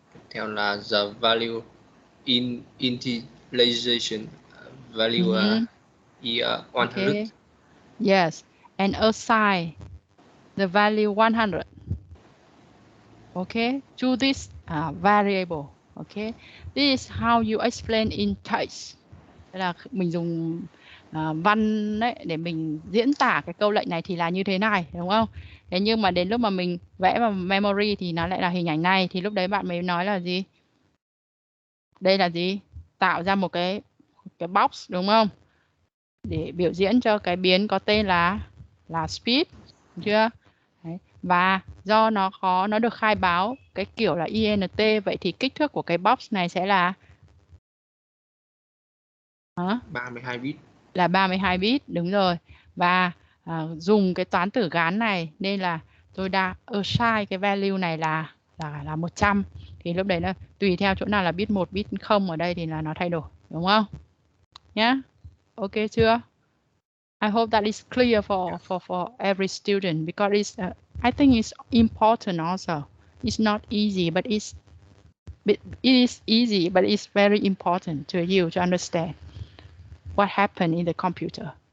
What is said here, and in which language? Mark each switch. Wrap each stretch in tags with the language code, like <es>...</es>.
<vi>theo là</vi> <en>the value in initialization value is 100. Okay. Yes, and assign the value 100. Okay, to this variable. Okay, this is how you explain in text.</en> <vi>Tức là mình dùng văn đấy để mình diễn tả cái câu lệnh này thì là như thế này, đúng không? Thế nhưng mà đến lúc mà mình vẽ vào memory thì nó lại là hình ảnh này, thì lúc đấy bạn mới nói là gì? Đây là gì? Tạo ra một cái box, đúng không? Để biểu diễn cho cái biến có tên là speed, đúng chưa? Đấy. Và do nó được khai báo cái kiểu là int, vậy thì kích thước của cái box này sẽ là 32 bit. Là 32 bit, đúng rồi. Và dùng cái toán tử gán này nên là tôi đã assign cái value này là 100. Thì lúc đấy là tùy theo chỗ nào là bit 1, bit 0 ở đây thì là nó thay đổi, đúng không? Nhá. Ok chưa?</vi> <en>I hope that is clear for every student, because it's I think it's important also. It's not easy, but it is easy, but it's very important to you to understand what happened in the computer.</en>